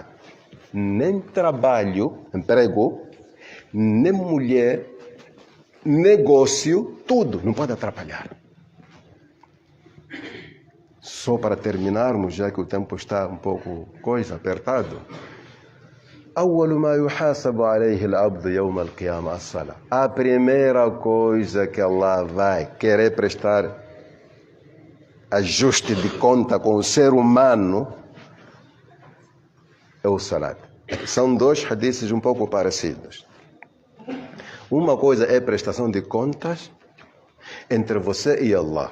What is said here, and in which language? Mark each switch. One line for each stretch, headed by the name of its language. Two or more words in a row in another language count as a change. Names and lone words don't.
Portuguese: Nem trabalho, emprego, nem mulher, negócio, tudo não pode atrapalhar. Só para terminarmos, já que o tempo está um pouco apertado.
Arabic: أول ما يحاسب عليه العبد يوم القيامة الصلاة.
Portuguese: A primeira coisa que Allah vai querer prestar ajuste de conta com o ser humano é o salat. São dois hadiths um pouco parecidos. Uma coisa é prestação de contas entre você e Allah.